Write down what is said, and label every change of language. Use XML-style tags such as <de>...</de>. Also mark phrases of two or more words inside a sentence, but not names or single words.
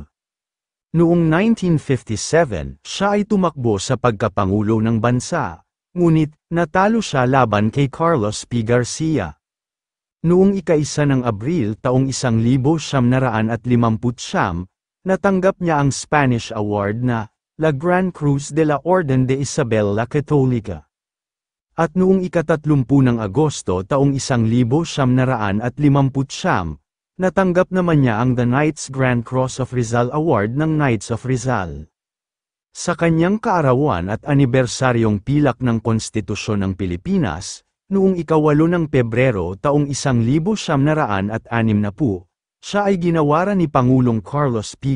<tl>Noong 1957, siya ay tumakbo sa pagkapangulo ng bansa, ngunit, natalo siya laban kay Carlos P. Garcia. Noong 1 ng Abril taong 1959, natanggap niya ang Spanish Award na La Gran Cruz de la Orden de Isabel la Católica. At noong 30 ng Agosto taong 1959, natanggap naman niya ang The Knights Grand Cross of Rizal Award ng Knights of Rizal. Sa kanyang kaarawan at anibersaryong pilak ng Konstitusyon ng Pilipinas, noong 8 ng Pebrero taong 1960, siya ay ginawaran ni Pangulong Carlos P.</tl>